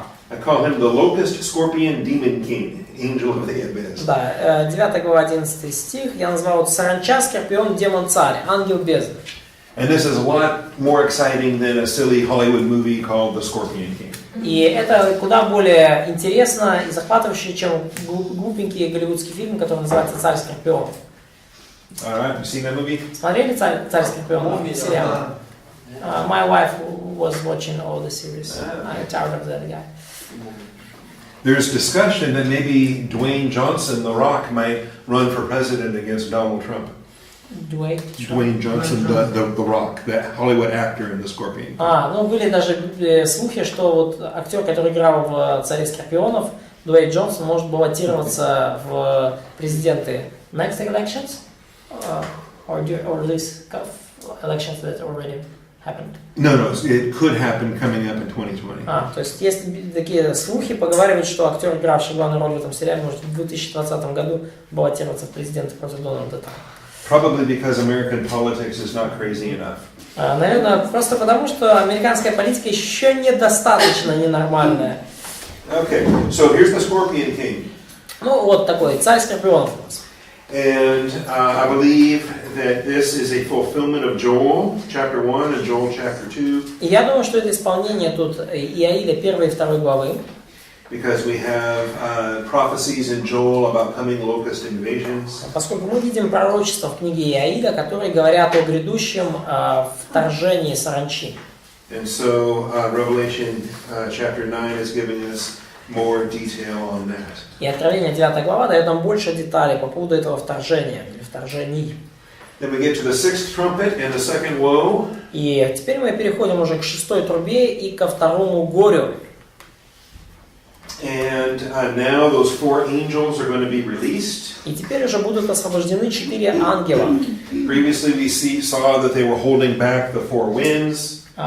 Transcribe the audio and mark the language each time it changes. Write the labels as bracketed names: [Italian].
[English] I call him the locust scorpion demon king, angel of the abyss. [Russian] Да, 9 глава, 11 стих. Я назвал вот саранча, скорпион, демон, царь, ангел бездны. [English] And this is a lot more exciting than a silly Hollywood movie called The Scorpion King. [Russian] И это куда более интересно и захватывающе, чем глупенький голливудский фильм, который называется «Царь скорпионов». [English] Alright, you seen that movie? [Russian] Смотрели «Царь скорпионов» сериал? [English] My wife was watching all the series. I'm tired of that guy. There's discussion that maybe Dwayne Johnson, The Rock, might run for president against Donald Trump. Dwayne Johnson, the Rock, the Hollywood actor in The Scorpion. [Russian] Ну были даже слухи, что вот актер, который играл в «Царе скорпионов», Дуэйн Джонсон, может баллотироваться в президенты [English] next elections, or this elections that already happened. No, it could happen coming up in 2020. [Russian] То есть есть такие слухи, поговаривают, что актер, игравший главную роль в этом сериале, может в 2020 году баллотироваться в президенты против Дональда Трампа. [English] Probably because American politics is not crazy enough. [Russian] Наверное, просто потому, что американская политика еще недостаточно ненормальная. [English] Okay, so here's the Scorpion King. [Russian] Ну вот такой царь скорпионов у нас. [English] And I believe that this is a fulfillment of Joel chapter 1 and Joel chapter 2. [Russian] И я думаю, что это исполнение тут Иаида 1 и 2 главы. [English] Because we have prophecies in Joel about coming locust invasions. [Russian] Поскольку мы видим пророчества в книге Иаида, которые говорят о грядущем вторжении саранчи. [English] And so Revelation chapter 9 is giving us more detail on that. [Russian] И Откровение 9 глава дает нам больше деталей по поводу этого вторжения или вторжений. [English] Then we get to the sixth trumpet and the second woe. [Russian] И теперь мы переходим уже к шестой трубе и ко второму горю. [English] And now those 4 angels are going to be released. [Russian] И теперь уже будут освобождены 4 ангела. [English] Previously we saw that they were holding back the 4 winds.